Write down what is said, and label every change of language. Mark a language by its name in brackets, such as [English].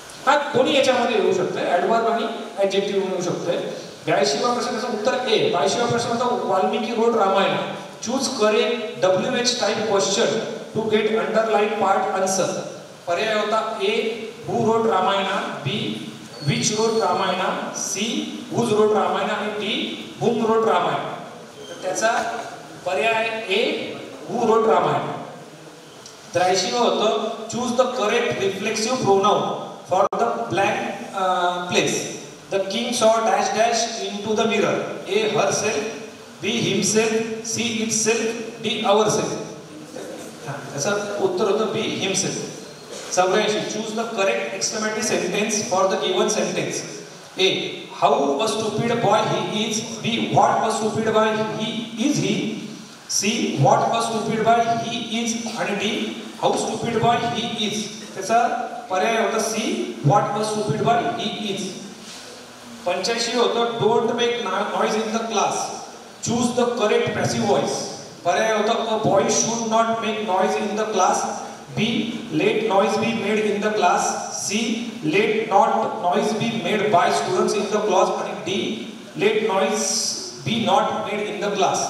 [Marathi] हा दोन्ही याच्यामध्ये येऊ शकते, ऍडवर्ब आणि ऍडजेक्टिव्ह येऊ शकते. 82वा प्रश्नाचं उत्तर ए. 22वा प्रश्नाचा, Valmiki [English] Wrote Ramayana. Choose correct WH type question to get underline part answer. [Marathi] पर्याय होता [English] A who wrote Ramayana, B which wrote Ramayana, C whose wrote Ramayana आणि D whom wrote Ramayana. [Marathi] तर त्याचा पर्याय [English] A who wrote Ramayana. [Marathi] 83वा होतं, [English] Choose the correct reflexive pronoun for the blank place. The king saw dash dash into the mirror. A herself, B himself, C itself, D ourself. [Marathi] त्याचं उत्तर होतं [English] B himself. 84, choose the correct exclamatory sentence for the given sentence. A how a stupid boy he is, B what a stupid boy he is he, C what a stupid boy he is [Marathi] आणि [English] D how stupid boy he is. [Marathi] त्याचा पर्याय होता [English] C what a stupid boy he is. 85 होतं, don't make noise in the class. Choose the correct passive voice. [Marathi] पर्याय होता [English] A boy should not make noise in the class, B let noise be made in the class, C let not noise be made by students in the class [Marathi] आणि [English] D let noise be not made in the class.